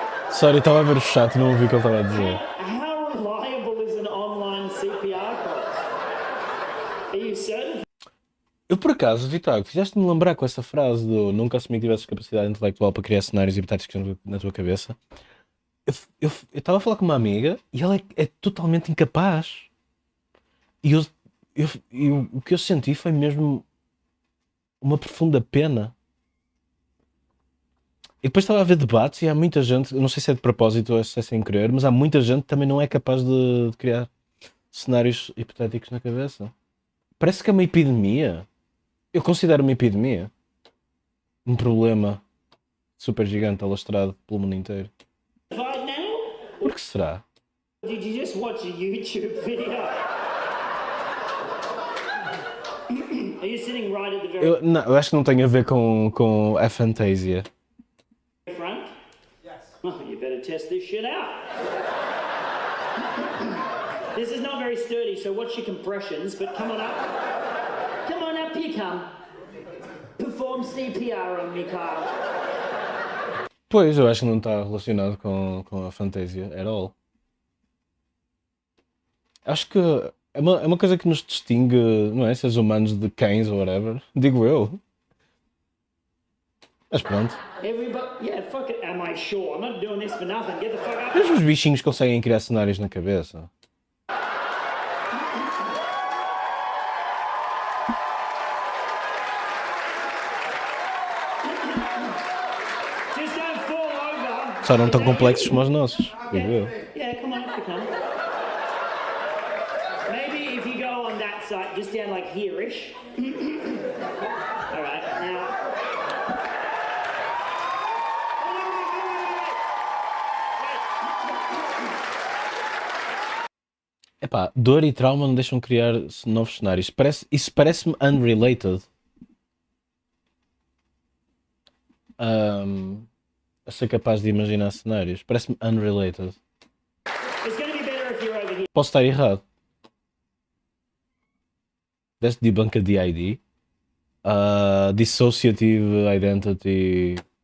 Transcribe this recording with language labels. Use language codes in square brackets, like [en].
[pt] Sorry, estava a ver o chat, não ouvi o que ele estava a dizer. [en] How reliable is an online CPR course? Are you certain? [pt] Eu, por acaso, Vitor, fizeste-me lembrar com essa frase do nunca assumi que tivesses capacidade intelectual para criar cenários hipotéticos na tua cabeça. Eu estava a falar com uma amiga e ela é totalmente incapaz. E o que eu senti foi mesmo uma profunda pena. E depois estava a ver debates e há muita gente, eu não sei se é de propósito ou se é sem querer, mas há muita gente que também não é capaz de criar cenários hipotéticos na cabeça. Parece que é uma epidemia. Eu considero uma epidemia. Um problema super gigante alastrado pelo mundo inteiro. [en] Right now? [pt] Por que será? [en] Did you just watch a YouTube video? Are you sitting right at the very [pt] Não, eu acho que não tem a ver com a fantasia. [en] front? Yes. Oh, you better test this shit out. This is not very sturdy, so watch your compressions, but come on up. Come on up, you come. Perform CPR on me, Kyle. [pt] Pois, eu acho que não está relacionado com a fantasia [en] at all. [pt] Acho que é uma coisa que nos distingue, não é? Seres humanos de cães ou whatever. Digo eu. Mas pronto. [en] Everybody, yeah, fuck it. Am I sure? I'm not doing this for nothing. Get the fuck up. [pt] Mas os bichinhos conseguem criar cenários na cabeça. [en] Just don't fall over. [pt] Só não tão complexos como os nossos, digo eu. [en] Yeah, come on, come. Maybe if you go on that side, just down like here-ish. All right, now. [pt] Epá, dor e trauma não deixam criar novos cenários. Isso parece-me unrelated. Eu sou capaz de imaginar cenários. Parece-me unrelated. [en] It's gonna be better if you're over here. [pt] Posso estar errado. [en] That's debunk a DID. Dissociative Identity.